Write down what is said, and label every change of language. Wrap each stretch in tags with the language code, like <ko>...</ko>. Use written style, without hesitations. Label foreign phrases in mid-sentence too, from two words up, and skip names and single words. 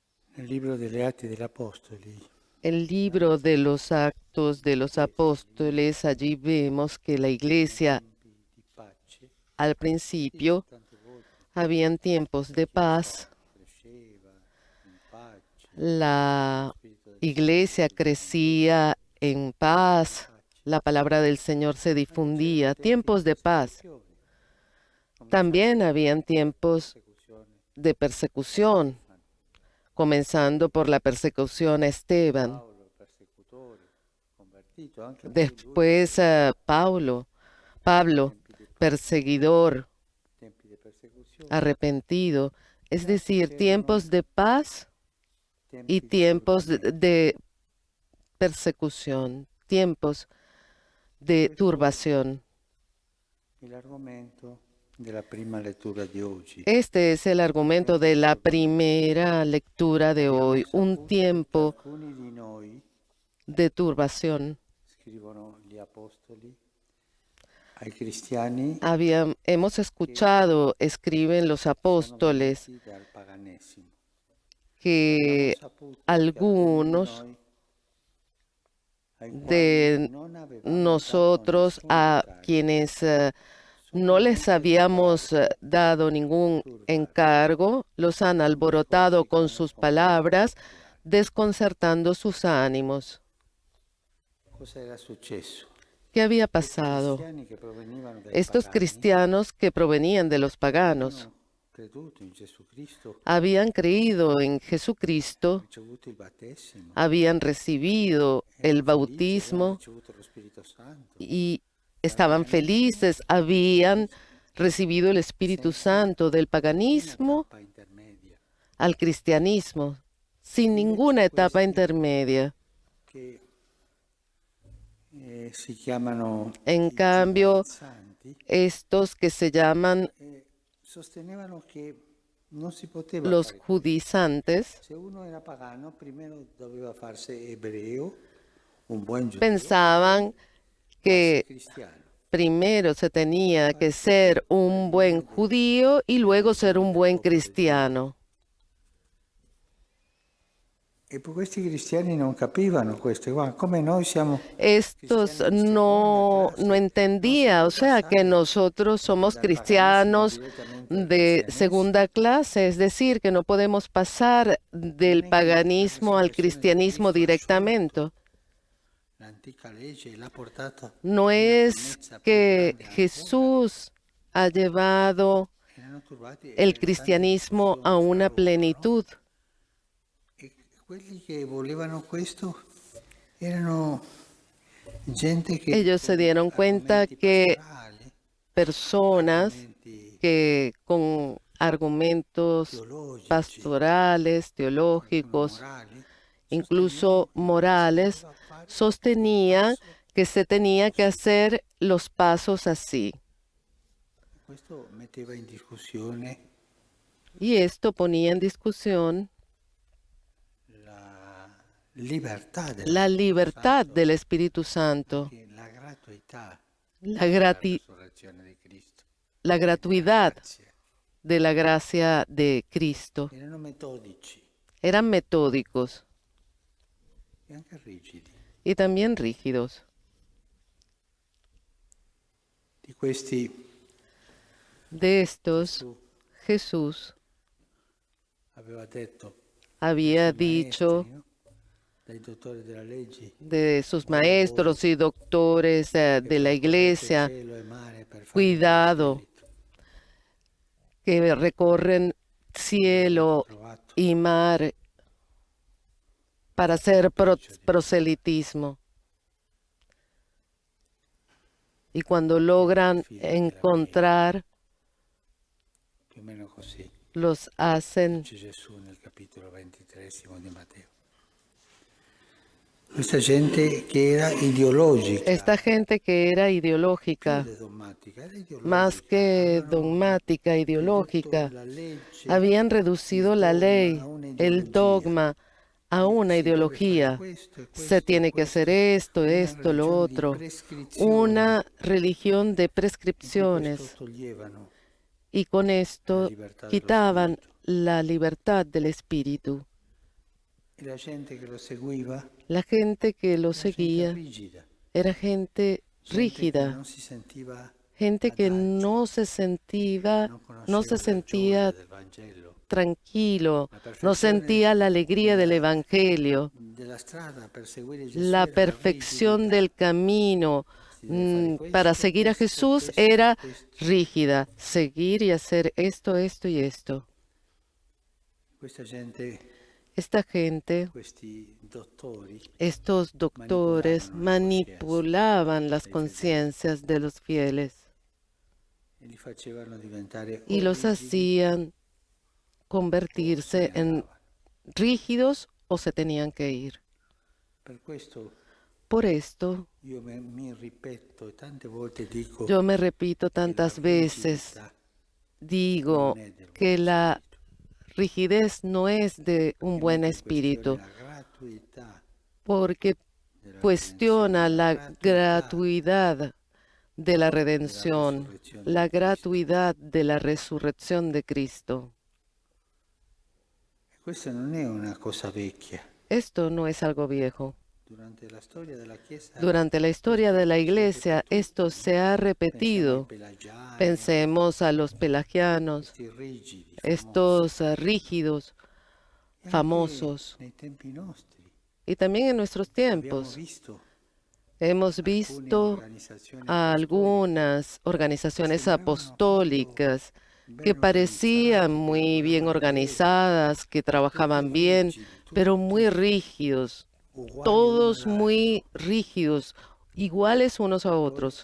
<it>Nel libro delle Atti degli Apostoli</it> <es>El libro de los Actos de los Apóstoles, allí vemos que la iglesia</es> <it>tempi di pace,</it> <es>al</es> <it>spesso</it> <es>principio</es> <it>tante volte</it> <es>habían tiempos</es> <it>la</it> <es>de</es> <it>Chiesa</it> <es>paz,</es> <it>cresceva in pace, lo</it> <es>la</es> <it>Spirito del Signore</it> <es>iglesia</es> <it>si diffondeva</it> <es>crecía en</es> <it>in</it> <es>paz,</es> <it>pace,</it> <es>la palabra del Señor se</es> <it>ma c'erano</it> <es>difundía,</es> <it>tempi di</it> <es>tiempos de paz.</es> <it>persecuzione,</it> <es>También</es> <it>cominciando</it> <es>habían</es> <it>dalla</it> <es>tiempos</es> <it>persecuzione</it> <es>de</es> <it>a</it> <es>persecución,</es> <it>Stefano,</it> <es>comenzando por la persecución a Esteban.</es> <it>Paolo, il persecutore, convertito, anche poi lui</it> <es>Después Pablo,</es> <it>tempi di pace,</it> <es>perseguidor,</es> <it>tempi di persecuzione,</it> <es>arrepentido, es</es> <it>e anche</it> <es>decir,</es> <it>c'erano</it> <es>tiempos de paz y</es> <it>tempi di</it> <es>tiempos</es> <it>turbamento.</it> <es>de persecución, tiempos de</es> <it>Questo</it> <es>turbación.</es> <it>è l'argomento della prima lettura di oggi.</it> <es>Este es el argumento</es> <it>Tempi</it> <es>de</es> <it>di</it> <es>la</es> <it>turbamento.</it> <es>primera lectura de</es> <it>Abbiamo</it> <es>hoy, un</es> <it>saputo che</it> <es>tiempo</es> <it>alcuni di noi,</it> <es>de turbación.</es> <it>scrivono gli apostoli, ai cristiani</it> <es>Hemos</es> <it>che</it> <es>escuchado, escriben los</es> <it>sono</it> <es>apóstoles,</es> <it>venuti dal paganesimo. E abbiamo</it> <es>que</es> <it>saputo che alcuni di</it> <es>algunos</es> <it>noi, ai quali</it> <es>de</es> <it>non avevamo dato</it> <es>nosotros,</es> <it>nessun</it> <es>a</es> <it>incarico,</it> <es>quienes</es> <it>sono</it> <es>no les</es> <it>venuti a</it> <es>habíamos</es> <it>turbarvi,</it> <es>dado</es> <it>a</it> <es>ningún</es> <it>turbarvi</it> <es>encargo, los han</es> <it>con</it> <es>alborotado</es> <it>discorsi che</it> <es>con</es> <it>non</it> <es>sus</es> <it>comprendono</it> <es>palabras,</es> <it>capirai.</it> <es>desconcertando sus ánimos.</es> <it>Cosa era successo?</it> <es>¿Qué había</es> <it>Questi</it> <es>pasado?</es> <it>cristiani che provenivano dai</it> <es>Estos</es> <it>pagani</it> <es>cristianos que provenían de los paganos</es> <it>avevano creduto in Gesù Cristo,</it> <es>habían creído en Jesucristo,</es> <it>ricevuto il battesimo,</it> <es>habían recibido el</es> <it>erano felici, avevano</it> <es>bautismo</es> <it>ricevuto lo Spirito Santo.</it> <es>y</es> <it>Dal</it> <es>estaban</es> <it>paganesimo</it> <es>felices, habían recibido el Espíritu</es> <it>senza</it> <es>Santo del</es> <it>nessuna</it> <es>paganismo</es> <it>tappa intermedia.</it> <es>al cristianismo, sin ninguna</es> <it>Invece</it> <es>etapa</es> <it>questi</it> <es>intermedia.</es> <it>che si chiamano</it> <es>En</es> <it>i</it> <es>cambio,</es> <it>giudaizzanti</it> <es>estos que se llaman</es> <it>sostenevano che non si poteva</it> <es>los</es> <it>fare questo.</it> <es>judizantes,</es> <it>Se uno era pagano, primero doveva farsi ebreo, un buon giudeo, e poi</it> <es>pensaban</es> <it>farsi</it> <es>que</es> <it>cristiano.</it> <es>primero se tenía que</es> <it>Farsi</it> <es>ser un buen</es> <it>redimere</it> <es>judío y luego ser</es> <it>redenzione</it> <es>un</es> <it>del</it> <es>buen</es> <it>popolo del Signore.</it> <es>cristiano.</es> <it>E poi questi cristiani non capivano questo, guarda, come noi siamo</it> <es>Estos</es> <it>cristiani di seconda</it> <es>no</es> <it>classe, non si</it> <es>entendía,</es> <it>può</it> <es>o sea, que</es> <it>passare</it> <es>nosotros somos</es> <it>dal paganesimo</it> <es>cristianos</es> <it>direttamente al</it> <es>de</es> <it>cristianesimo.</it> <es>segunda clase, es decir, que no podemos pasar</es> <it>Non</it> <es>del</es> <it>è che la</it> <es>paganismo al</es> <it>resurrezione di</it> <es>cristianismo</es> <it>Cristo ha</it> <es>directamente.</es> <it>sciolto l'antica legge e l'ha portata</it> <es>No</es> <it>a una</it> <es>es</es> <it>pienezza più</it> <es>que</es> <it>grande ancora.</it> <es>Jesús ha llevado</es> <it>Erano turbati</it> <es>el</es> <it>tante</it> <es>cristianismo a</es> <it>discussioni fra</it> <es>una</es> <it>loro, no?</it> <es>plenitud.</es> <it>E quelli che volevano questo erano gente che</it> <es>Ellos se</es> <it>con</it> <es>dieron cuenta</es> <it>argomenti</it> <es>que</es> <it>pastorali,</it> <es>personas</es> <it>argomenti</it> <es>que con argumentos</es> <it>teologici,</it> <es>pastorales,</es> <it>qualcuno</it> <es>teológicos,</es> <it>morali,</it> <es>incluso</es> <it>sostenevano che si</it> <es>morales,</es> <it>doveva fare il</it> <es>sostenían</es> <it>passo</it> <es>que se tenía que</es> <it>così.</it> <es>hacer los pasos así.</es> <it>Questo metteva in discussione</it> <es>Y esto ponía en discusión</es> <it>la libertà dello</it> <es>la</es> <it>Spirito</it> <es>libertad</es> <it>Santo,</it> <es>del Espíritu Santo,</es> <it>anche la gratuità</it> <es>la,</es> <it>della</it> <es>grati-</es> <it>resurrezione di Cristo</it> <es>la</es> <it>e della</it> <es>gratuidad</es> <it>grazia.</it> <es>de la gracia de Cristo.</es> <it>Erano metodici</it> <es>Eran metódicos</es> <it>e anche rigidi.</it> <es>y también rígidos.</es> <it>Di questi</it> <es>De estos,</es> <it>Gesù</it> <es>Jesús</es> <it>aveva detto dai</it> <es>había</es> <it>suoi maestri,</it> <es>dicho</es> <it>no? Dai dottori della legge,</it> <es>de sus</es> <it>guarda voi</it> <es>maestros y doctores</es> <it>che</it> <es>de la</es> <it>percorrete</it> <es>iglesia,</es> <it>cielo e mare per fare il</it> <es>cuidado,</es> <it>proselito.</it> <es>que recorren</es> <it>Io avete</it> <es>cielo</es> <it>provato</it> <es>y mar para hacer</es> <it>peggio di me.</it> <es>proselitismo. Y cuando</es> <it>Siete</it> <es>logran</es> <it>figli della miele,</it> <es>encontrar,</es> <it>più o meno così,</it> <es>los hacen.</es> <it>dice Gesù nel capitolo 23 di Matteo. Questa gente che era ideologica,</it> <es>Esta gente que era</es> <it>più</it> <es>ideológica,</es> <it>che dogmatica, era</it> <es>más</es> <it>ideologica,</it> <es>que</es> <it>avevano</it> <es>dogmática,</es> <it>ridotto</it> <es>ideológica,</es> <it>la legge,</it> <es>habían</es> <it>il</it> <es>reducido la</es> <it>dogma a</it> <es>ley, el</es> <it>un'ideologia.</it> <es>dogma, a</es> <it>E</it> <es>una</es> <it>si deve fare</it> <es>ideología.</es> <it>questo e</it> <es>Se</es> <it>questo e</it> <es>tiene que hacer</es> <it>questo, una</it> <es>esto, lo</es> <it>religione di</it> <es>otro.</es> <it>prescrizione.</it> <es>Una religión de</es> <it>In più questo</it> <es>prescripciones.</es> <it>toglievano</it> <es>Y con</es> <it>la</it> <es>esto</es> <it>libertà dello</it> <es>quitaban</es> <it>spirito.</it> <es>la libertad del espíritu.</es> <it>La gente que lo seguiva</it> <es>La gente que lo</es> <it>era gente</it> <es>seguía</es> <it>rigida,</it> <es>era gente gente que rígida,</es> <it>non si sentiva</it> <es>gente que</es> <it>adagio,</it> <es>no</es> <it>non</it> <es>se</es> <it>conosceva la gioia</it> <es>sentía</es> <it>del Vangelo,</it> <es>tranquilo,</es> <it>la</it> <es>no</es> <it>perfezione</it> <es>sentía la alegría del Evangelio.</es> <it>della strada per seguire Gesù</it> <es>La</es> <it>era la</it> <es>perfección</es> <it>rigidità.</it> <es>del camino</es> <it>Si deve fare</it> <es>para</es> <it>questo,</it> <es>seguir a</es> <it>questo,</it> <es>Jesús</es> <it>questo,</it> <es>era</es> <it>questo.</it> <es>rígida, seguir y hacer esto, esto y esto.</es> <it>Questa gente,</it> <es>Esta gente,</es> <it>questi dottori,</it> <es>estos doctores,</es> <it>manipolavano le coscienze</it> <es>manipulaban las</es> <it>dei fedeli</it> <es>conciencias de los fieles</es> <it>e li facevano diventare</it> <es>y</es> <it>o</it> <es>los</es> <it>rigidi</it> <es>hacían</es> <it>o se</it> <es>convertirse</es> <it>ne</it> <es>en</es> <it>andavano.</it> <es>rígidos o se tenían que ir.</es> <it>Per questo</it> <es>Por esto,</es> <it>io mi ripeto e tante volte dico</it> <es>yo me repito</es> <it>che la</it> <es>tantas veces,</es> <it>rigidità</it> <es>digo</es> <it>non è del</it> <es>que</es> <it>buon</it> <es>la</es> <it>spirito,</it> <es>rigidez no es de un</es> <it>che</it> <es>buen</es> <it>mette in questione</it> <es>espíritu,</es> <it>la gratuità</it> <es>porque</es> <it>della</it> <es>cuestiona</es> <it>redenzione,</it> <es>la</es> <it>gratuità</it> <es>gratuidad de la</es> <it>della</it> <es>redención,</es> <it>resurrezione la di Cristo.</it> <es>gratuidad de la resurrección de Cristo.</es> <it>E questa non è una cosa vecchia.</it> <es>Esto no es algo viejo.</es> <it>Durante la storia della Chiesa</it> <es>Durante la historia de la Iglesia, esto se ha</es> <it>pensiamo ai</it> <es>repetido.</es> <it>pelagiani,</it> <es>Pensemos a los pelagianos,</es> <it>questi rigidi, famosi.</it> <es>estos rígidos,</es> <it>E anche</it> <es>famosos.</es> <it>nei tempi nostri</it> <es>Y también en nuestros</es> <it>abbiamo</it> <es>tiempos</es> <it>visto</it> <es>hemos</es> <it>alcune</it> <es>visto</es> <it>organizzazioni</it> <es>a</es> <it>apostoliche</it> <es>algunas organizaciones apostólicas que</es> <it>ben</it> <es>parecían</es> <it>organizzate, che</it> <es>muy bien</es> <it>lavoravano bene,</it> <es>organizadas, que trabajaban</es> <it>tutti</it> <es>bien,</es> <it>rigidi,</it> <es>pero</es> <it>tutti</it> <es>muy rígidos,</es> <it>uguali</it> <es>todos</es> <it>l'uno</it> <es>muy</es> <it>all'altro.</it> <es>rígidos, iguales unos a otros.</es>